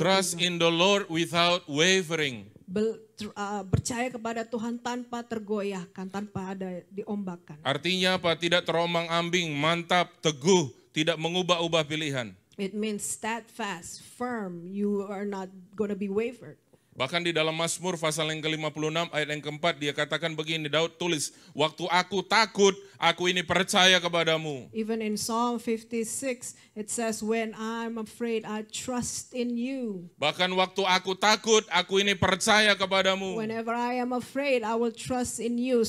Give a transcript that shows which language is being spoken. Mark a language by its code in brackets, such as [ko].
[en] Trust in the Lord without wavering. [id] Percaya kepada Tuhan tanpa tergoyahkan, tanpa ada diombakkan. Artinya apa? Tidak terombang-ambing, mantap, teguh, tidak mengubah-ubah pilihan. [en] It means steadfast, firm. You are not going to be wavered. [id] Bahkan di dalam Mazmur pasal yang ke-56 ayat yang keempat dia katakan begini, Daud tulis, waktu aku takut, aku ini percaya kepadamu. [en] Even in Psalm 56, it says, when I'm afraid, I trust in you. [id] Bahkan waktu aku takut, aku ini percaya kepadamu. [en] Whenever I am afraid, I will trust in you.